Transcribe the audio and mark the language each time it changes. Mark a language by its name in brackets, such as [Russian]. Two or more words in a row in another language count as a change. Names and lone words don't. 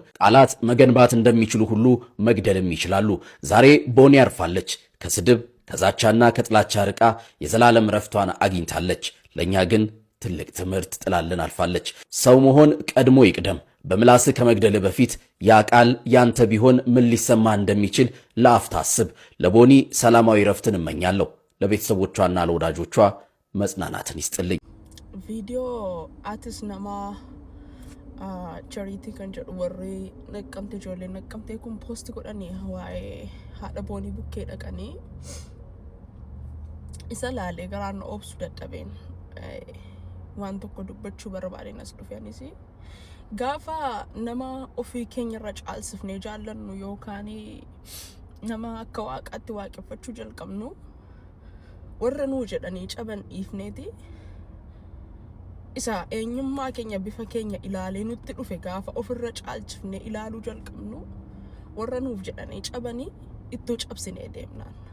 [Amharic] ቃላት መገንባት እንደሚችሉ ሁሉ መግደልም ይችላሉ። ዛሬ ቦኒ ያርፋለች። ከስድብ ከዛቻና ከጥላቻ ርቃ የዘላለም ረፍቷን አግኝታለች። ለኛ ግን ትልቅ ትምህርት ጥላልን አልፋለች። ሰው መሆን ቀድሞ ይቅደም። በምላስ ከመግደል በፊት ያ ቃል ያንተ ቢሆን ምን ሊሰማ እንደሚችል ለአፍታ አስብ። ለቦኒ ሰላማዊ ረፍትን እመኛለሁ። ለቤተሰቦቿና ለወዳጆቿ መጽናናትን ይስጥልኝ። [Oromo] ቪዲዮ አትስ ነማ charity kan jedhu warri naqqamte ijoollee naqqamtee kun poosti godhanii waa'ee haadha boonii bukkee dhaqanii isa laalee garaan obsu dadhabeen waan tokko dubbachuu barbaadeen as dhufeenis Gaafa nama ofii keenya irra caalsifnee jaallannu yookaan nama akka waaqaatti waaqeffachuu jalqabnu warra nuu jedhanii caban dhiifneeti isa eenyummaa keenya bifa keenya ilaalee nutti dhufe gaafa ofirra caalchifnee ilaaluu jalqabnu warra nuuf jedhanii cabanii ittoo cabsinee deemnaan.